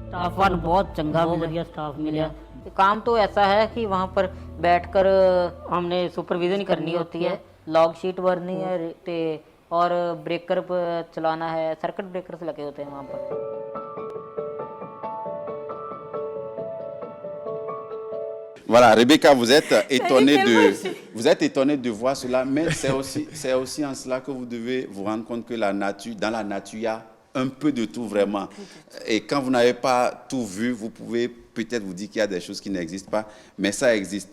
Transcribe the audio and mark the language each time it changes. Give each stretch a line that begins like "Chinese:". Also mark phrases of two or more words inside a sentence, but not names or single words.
Hindi: पर बहुत चंगा बढ़िया स्टाफ मिला। काम तो ऐसा है कि वहाँ पर बैठकर हमने सुपरविजन करनी होती है,
English: log sheet
Hindi: भरनी है और ब्रेकर चलाना है,
English: circuit breakers
Hindi: लगे होते हैं वहाँ पर।
French: Voilà, Rebecca, vous êtes étonnée de voir cela, mais c'est aussi en cela que vous devez vous rendre compte que dans la nature, il y a un peu de tout vraiment. Et quand vous n'avez pas tout vu, vous pouvez peut-être vous dire qu'il y a des choses qui n'existent pas, mais ça existe.